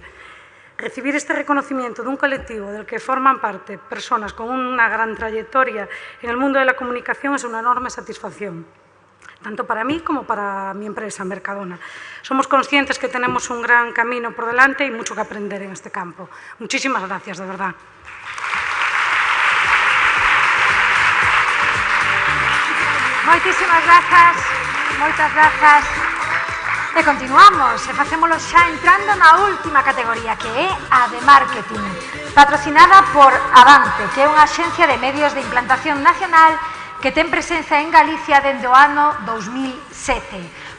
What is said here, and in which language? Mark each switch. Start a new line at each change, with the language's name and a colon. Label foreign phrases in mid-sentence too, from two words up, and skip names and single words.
Spanish: Recibir este reconocimiento de un colectivo del que forman parte personas con una gran trayectoria en el mundo de la comunicación es una enorme satisfacción, tanto para mí como para mi empresa, Mercadona. Somos conscientes que tenemos un gran camino por delante y mucho que aprender en este campo. Muchísimas gracias, de verdad.
Galician: Moitísimas grazas, moitas grazas. E continuamos, e facémolo xa entrando na última categoría, que é a de marketing, patrocinada por Avante, que é unha axencia de medios de implantación nacional que ten presenza en Galicia dende o ano 2007.